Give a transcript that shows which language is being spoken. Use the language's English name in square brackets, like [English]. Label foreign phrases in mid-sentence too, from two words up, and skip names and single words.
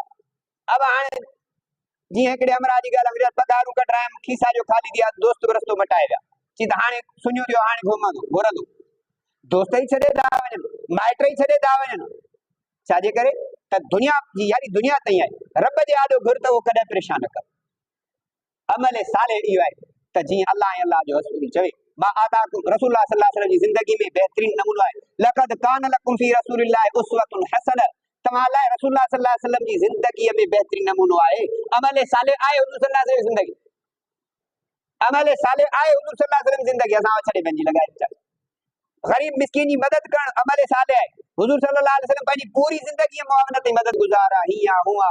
[Sindhi] अब हाणे जीअं हिकिड़े अमरा जी ॻाल्हि आहे, पघारूं कढायमि खीसा जो ख़ाली थी आहे, दोस्त बि रस्तो मटाए विया, चई त हाणे सुञो थियो, हाणे घुमंदो घुरंदो, दोस्त ई छॾे था वञनि, माइट ई छॾे था वञनि, छाजे करे त दुनिया जी यारी दुनिया ताईं आहे। रब जे आॾो घुर त उहो कॾहिं परेशान न कर। अमल साले इहो आहे त जीअं अल्लाह ऐं अल्लाह जो रसूल चवे, मां आताकुम रसूलुल्लाह [Arabic] صلى الله عليه وسلم [Sindhi] जी ज़िंदगी में बहितरीन नमूनो आहे, [Arabic] لقد كان لكم في رسول الله أسوة حسنة, [Sindhi] तव्हां लाइ रसूलुल्लाह [Arabic] صلى الله عليه وسلم [Sindhi] जी ज़िंदगीअ में बहितरीन नमूनो आहे। अमल साले आहे हुज़ूर [Arabic] صلى الله عليه وسلم [Sindhi] जी ज़िंदगी, अमल साले आहे हुज़ूर [Arabic] صلى الله عليه وسلم [Sindhi] जी ज़िंदगी। असां छॾे पंहिंजी लॻाए वीचार ग़रीब मिस्किन जी मदद करणु अमल साले आहे। हुज़ूर [Arabic] صلى الله عليه وسلم [Sindhi] पंहिंजी पूरी ज़िंदगी मुआवनत जी मदद गुज़ार आहे, हीअं हुआ।